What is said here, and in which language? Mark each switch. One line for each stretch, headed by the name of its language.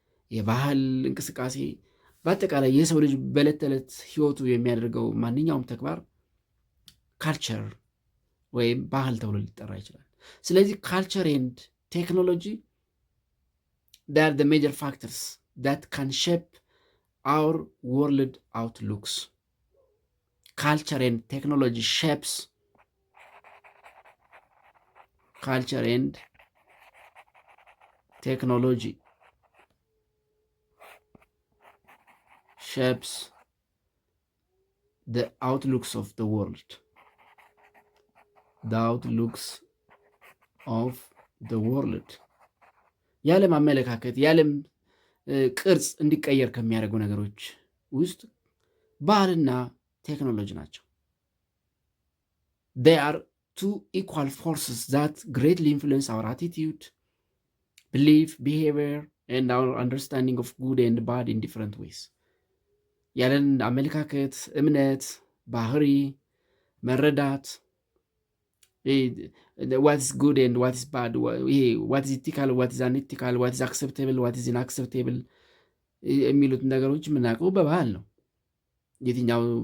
Amharic: የባህል እንቅስቃሴ፣ በአጠቃላይ የሰው ልጅ በዕለት ተዕለት ህይወቱ የሚያደርገው ማንኛውም ተግባር ካልቸር ወይም ባህል ተብሎ ሊጠራ ይችላል። ስለዚህ ካልቸር ኤንድ ቴክኖሎጂ
English: they are the major factors that can shape our world outlooks. Culture and technology shapes culture and technology shapes the outlooks of the world. The outlooks of the world.
Amharic: የዓለም አመለካከት የዓለም ቅርጽ እንዲቀየር ከሚያደርጉ ነገሮች ውስጥ ባህልና ቴክኖሎጂ ናቸው።
English: they are two equal forces that greatly influence our attitude, belief, behavior and our understanding of good and bad in different ways.
Amharic: ያለን አመለካከት፣ እምነት፣ ባህሪ፣ መረዳት
English: what is good and what is bad, what is ethical, what is unethical, what is acceptable, what is unacceptable
Amharic: የሚሉትን ነገሮች የምናውቀው በባህል ነው። የትኛው